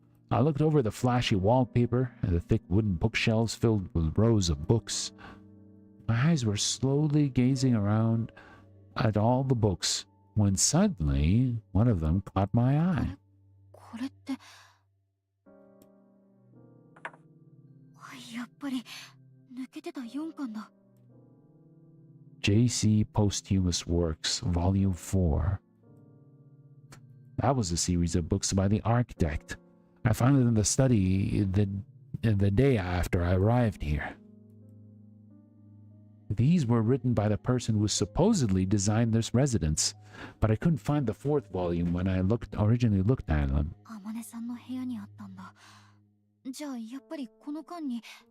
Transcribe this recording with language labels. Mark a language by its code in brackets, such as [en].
[en] I looked over the flashy wallpaper and the thick wooden bookshelves filled with rows of books. My eyes were slowly gazing around at all the books when suddenly one of them caught my eye. [ja] これって。やっぱり抜けてた4巻だ。 [en] J.C. Posthumous Works, Volume 4. That was a series of books by the architect. I found it in the study the day after I arrived here. These were written by the person who supposedly designed this residence, but I couldn't find the fourth volume when I originally looked at them. [ja] 天音さんの部屋にあったんだ。じゃあやっぱりこの間に。